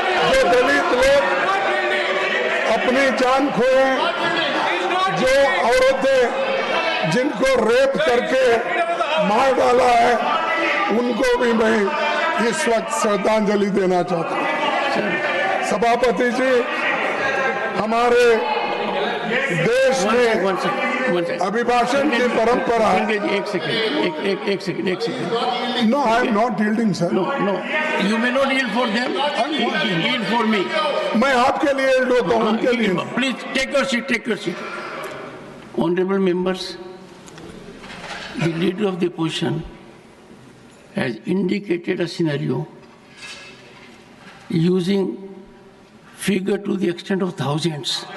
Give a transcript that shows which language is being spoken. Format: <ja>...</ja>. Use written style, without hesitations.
<hi>जो दलित लोग अपनी जान खोए, जो औरतें जिनको रेप करके मार डाला है, उनको भी मैं इस वक्त श्रद्धांजलि देना चाहता हूँ। सभापति जी, हमारे देश में अभिभाषण की परंपरा। एक second.</hi> <en>No, I am not yielding sir. No, you may not yield for them. Yield for me.</en> <hi>मैं आपके लिए यील्ड होता हूँ, उनके लिए नहीं।</hi> <en>Please take your seat. Honorable members, the leader of the opposition has indicated a scenario using figure to the extent of thousands.</en>